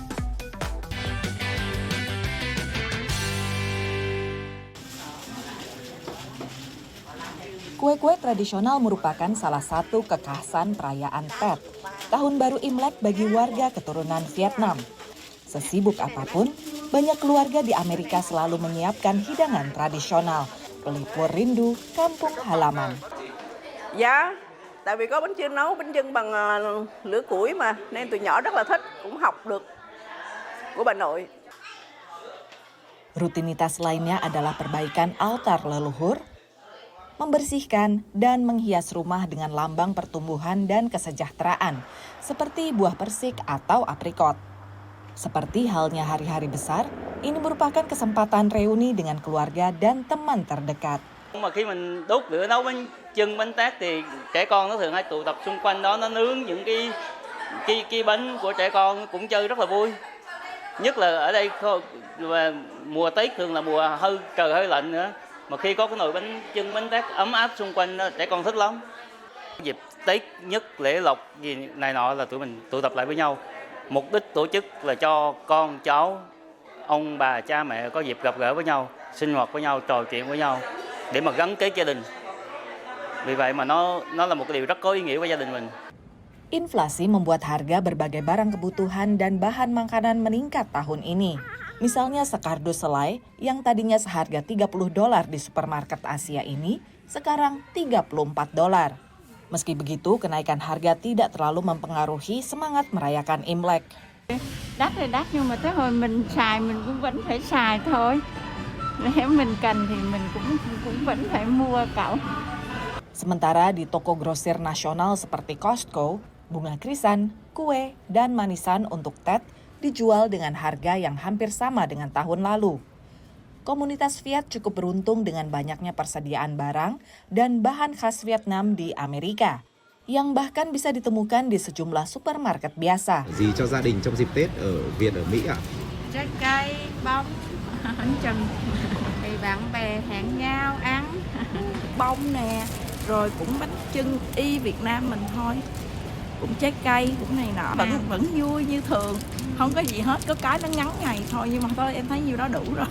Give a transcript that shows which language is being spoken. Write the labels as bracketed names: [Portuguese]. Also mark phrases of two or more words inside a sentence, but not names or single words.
[Indonesian] Kue-kue tradisional merupakan salah satu kekhasan perayaan Tet, Tahun Baru Imlek bagi warga keturunan Vietnam. Sesibuk apapun, banyak keluarga di Amerika selalu menyiapkan hidangan tradisional, pelipur rindu kampung halaman. [Vietnamese] Dạ, tại vì có bánh chưng nấu bánh chưng bằng lửa củi mà, nên tụi nhỏ rất là thích, cũng học được của bà nội. [Indonesian] Rutinitas lainnya adalah perbaikan altar leluhur, membersihkan dan menghias rumah dengan lambang pertumbuhan dan kesejahteraan, seperti buah persik atau aprikot. Seperti halnya hari-hari besar, ini merupakan kesempatan reuni dengan keluarga dan teman terdekat. [Vietnamese] Mà khi mình đốt lửa nấu bánh chưng, bánh tét thì trẻ con nó thường hay tụ tập xung quanh đó, nó nướng những cái bánh của trẻ con, cũng chơi rất là vui. Nhất là ở đây mùa Tết thường là mùa trời hơi lạnh nữa. Mà khi có cái nồi bánh chưng, bánh tét ấm áp xung quanh đó, trẻ con thích lắm. Dịp Tết nhất, lễ lộc gì này nọ là tụi mình tụ tập lại với nhau. Mục đích tổ chức là cho con cháu, ông bà, cha mẹ có dịp gặp gỡ với nhau, sinh hoạt với nhau, trò chuyện với nhau để mà gắn kết gia đình. Vì vậy mà nó là một cái điều rất có ý nghĩa với gia đình mình. [Indonesian] Inflasi membuat harga berbagai barang kebutuhan dan bahan makanan meningkat tahun ini. Misalnya sekardus selai yang tadinya seharga $30 di supermarket Asia ini, sekarang $34. Meski begitu, kenaikan harga tidak terlalu mempengaruhi semangat merayakan Imlek. [Vietnamese] Đắt thì đắt nhưng mà tới hồi mình xài mình cũng vẫn phải xài thôi. Nếu mình cần thì mình cũng vẫn phải mua cậu. [Indonesian] Sementara di toko grosir nasional seperti Costco, bunga krisan, kue, dan manisan untuk Tet dijual dengan harga yang hampir sama dengan tahun lalu. Komunitas Viet cukup beruntung dengan banyaknya persediaan barang dan bahan khas Vietnam di Amerika, yang bahkan bisa ditemukan di sejumlah supermarket biasa. [Vietnamese] Gì cho gia đình trong dịp Tết ở Việt, ở Mỹ ạ? Trái cây, bông, bánh chừng. Thì bạn bè hẹn nhau ăn. Bông nè, rồi cũng bánh chưng y Việt Nam mình thôi. Cũng trái cây, cũng này nọ. Vẫn vui như thường, không có gì hết, có cái nó ngắn ngày thôi, nhưng mà thôi em thấy nhiêu đó đủ rồi.